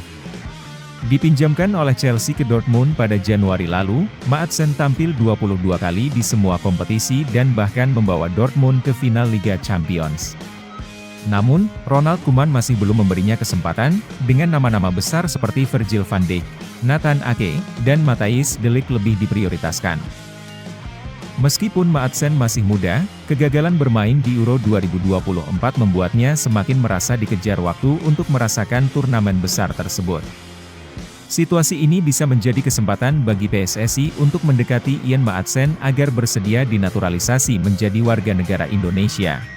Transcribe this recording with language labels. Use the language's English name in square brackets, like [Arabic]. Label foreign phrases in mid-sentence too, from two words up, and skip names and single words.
[Indonesian] Dipinjamkan oleh Chelsea ke Dortmund pada Januari lalu, Maatsen tampil 22 kali di semua kompetisi dan bahkan membawa Dortmund ke final Liga Champions. Namun, Ronald Koeman masih belum memberinya kesempatan, dengan nama-nama besar seperti Virgil van Dijk, Nathan Ake, dan Matthijs de Ligt lebih diprioritaskan. Meskipun Maatsen masih muda, kegagalan bermain di Euro 2024 membuatnya semakin merasa dikejar waktu untuk merasakan turnamen besar tersebut. Situasi ini bisa menjadi kesempatan bagi PSSI untuk mendekati Ian Maatsen agar bersedia dinaturalisasi menjadi warga negara Indonesia.